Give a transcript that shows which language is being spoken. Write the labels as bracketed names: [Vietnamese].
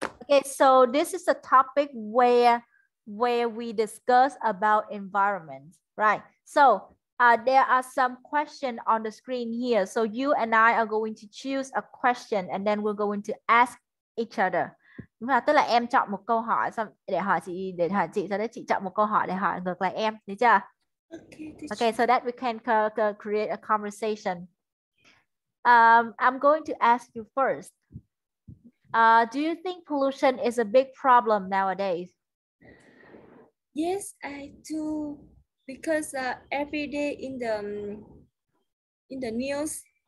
[English] Okay, so this is a topic where we discuss about environment, right? So there are some questions on the screen here. So you and I are going to choose a question and then we're going to ask each other. [Vietnamese] Đúng là tức là em chọn một câu hỏi xong để hỏi chị sau đó chị chọn một câu hỏi để hỏi ngược lại em, được chưa? [English] Okay, so that we can create a conversation. I'm going to ask you first. Do you think pollution is a big problem nowadays? Yes, I do, because every day in the news,